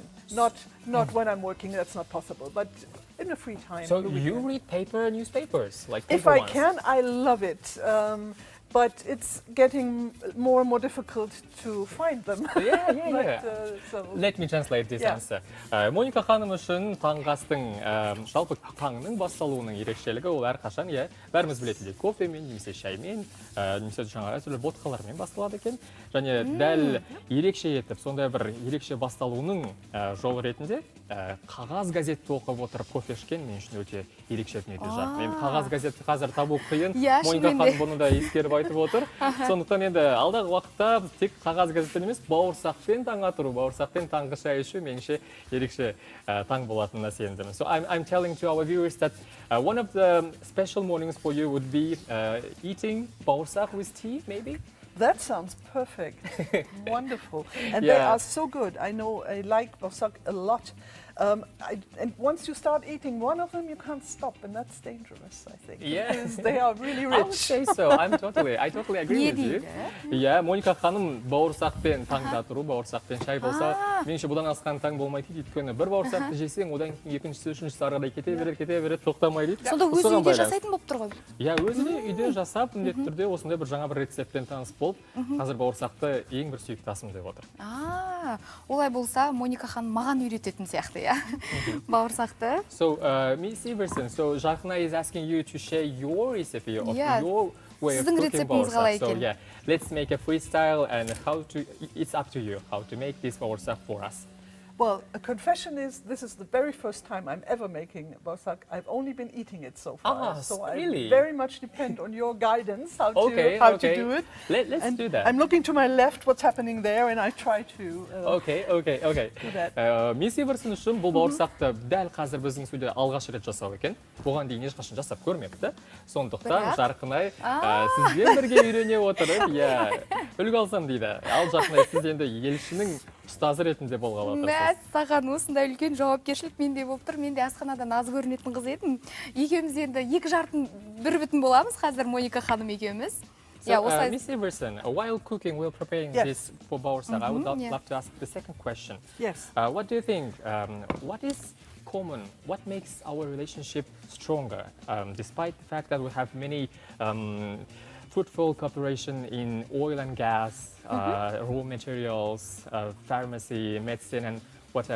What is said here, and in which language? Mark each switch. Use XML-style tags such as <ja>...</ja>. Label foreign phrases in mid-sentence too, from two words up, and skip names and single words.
<en>Not when I'm working, that's not possible, but in a free time. So you read newspapers? Like if I can, I love it. But it's getting more and more difficult to find them. Yeah. Let me translate this answer.</en> <kk>Моника ханым үшін таңғастың, жалпы таңның басталуының ерекшелігі ол әрқашан, бәріміз білетіндей кофемен, немесе шаймен, немесе жаңағы түрлі ботқалармен басталады екен. Және дәл ерекше етіп, сондай бір ерекше басталуының жолы ретінде қағаз газетті оқып отырып кофе ішкен мен үшін өте ерекше дүние жақ. Мен қағаз газетті қазір табу қиын. Моника ханым бұны да ескеріп айтып отыр. Сондықтан енді алдағы уақытта тек қағаз газеттен емес, бауырсақпен таң атыру, бауырсақпен таңғы шай ішу меніңше ерекше таң болатынына сенімдімін.</kk> <en>So I'm telling to our viewers that one of the special mornings for you would be eating baursaq with tea, maybe? That sounds perfect. Wonderful. And they are so good. I know I like baursaq a lot. And once you start eating one of them, you can't stop, and that's dangerous, I think. Because they are really rich. I would say so. I totally agree with you. Yeah,</en> <kk>Моника ханым бауырсақпен таң татыру, бауырсақпен шай болса, меніңше бұдан асқан таң болмайды дейді. Өйткені бір бауырсақты жесең, одан кейін екіншісі, үшіншісі арада кете береді, тоқтамай дейді. Сонда өзі үйде жасайтын болып тұр ғой? Иә, өзі үйде жасап, міндетті түрде осындай бір жаңа бір рецептпен таныс болып, қазір бауырсақты ең бір сүйікті асым деп отыр. Олай болса, Моника ханым маған үйрететін сияқты, бауырсақты.</kk> <en>So, Miss Iverson, so Jarkna is asking you to share your recipe of your way of cooking baursaq. So, let's make a freestyle and it's up to you how to make this baursaq for us. Well, a confession is, this is the very first time I'm ever making baursaq. I've only been eating it so far. So really? I very much depend on your guidance how to do it. Let's do that. I'm looking to my left what's happening there, and I try to do that.</en> <kk>Miss Iverson үшін бұл бауырсақты дәл қазір біздің студияда алғаш рет жасау екен. Бұған дейін ешқашан жасап көрмепті. Сондықтан Жарқынай сізбен бірге үйрене отырып, үлгі алсам дейді. Ал Жарқынай, сіз енді елшінің ұстазы ретінде болғалы отырсыз. Саған осындай үлкен жауапкершілік менде болып тұр. Мен де асханадан аз көрінетін қыз едім. Екеуміз енді екі жартын бір бүтін боламыз қазір Моника ханым екеуміз.</kk> <en>So, Miss Iverson, while cooking, while preparing this for baursaq, I would love to ask the second question. Yes. What do you think? What is common? What makes our relationship stronger, despite the fact that we have many fruitful cooperation in oil and gas, raw materials, pharmacy, medicine, and whatever.</en>